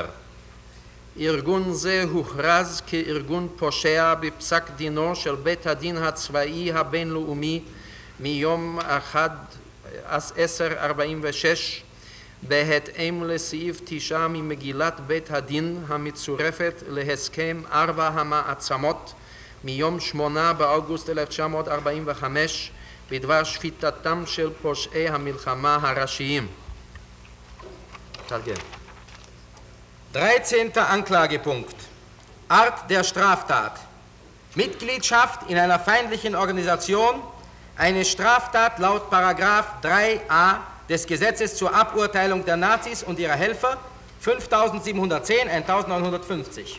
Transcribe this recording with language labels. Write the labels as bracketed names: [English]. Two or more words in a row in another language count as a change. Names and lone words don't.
[Hebrew] ארגון זה הוכרז כארגון פושע בפסק דינו של בית הדין הצבאי הבינלאומי מיום 10/46 בהתאם לסעיף 9 ממגילת בית הדין המצורפת להסכם 4 המעצמות מיום 8 באוגוסט 1945 בדבר שפיטתם של פושעי המלחמה הראשיים. תרגם. [German] 13. Anklagepunkt. Art der Straftat. Mitgliedschaft in einer feindlichen Organisation, eine Straftat laut Paragraph 3a des Gesetzes zur Aburteilung der Nazis und ihrer Helfer 5710, 1950.